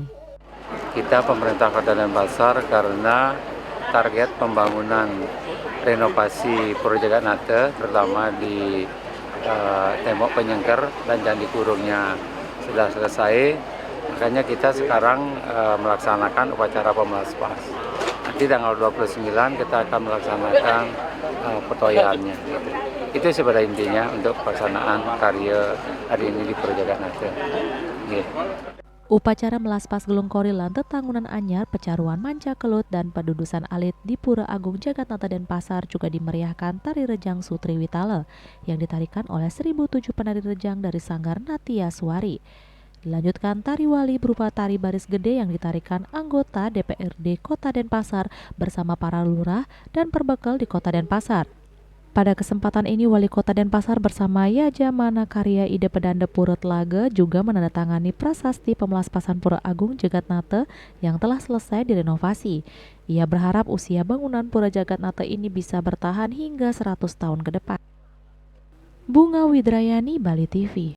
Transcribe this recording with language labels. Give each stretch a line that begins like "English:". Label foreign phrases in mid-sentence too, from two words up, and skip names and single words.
Indonesian: Kita pemerintah Kota Denpasar karena target pembangunan renovasi Pura Jagatnata terutama di tembok penyengker dan candi kurungnya sudah selesai, makanya kita sekarang melaksanakan upacara pemelaspas. Nanti tanggal 29 kita akan melaksanakan petoyaannya. Itu sebenarnya intinya untuk pelaksanaan karya hari ini di Pura Jagatnata. Upacara melaspas Gelung Kori lan Tetangunan Anyar, Pecaruan Mancekelut dan Pendudusan Alit di Pura Agung Jagatnata Denpasar juga dimeriahkan tari rejang Sutri Witale yang ditarikan oleh 1007 penari rejang dari Sanggar Natia Suwari. Dilanjutkan tari wali berupa tari baris gede yang ditarikan anggota DPRD Kota Denpasar bersama para lurah dan perbekel di Kota Denpasar. Pada kesempatan ini, Wali Kota Denpasar bersama Yajamana Karya Ide Pedanda Pura Telaga juga menandatangani prasasti pemelaspasan Pura Agung Jagatnata yang telah selesai direnovasi. Ia berharap usia bangunan Pura Jagatnata ini bisa bertahan hingga 100 tahun ke depan. Bunga Widrayani, Bali TV.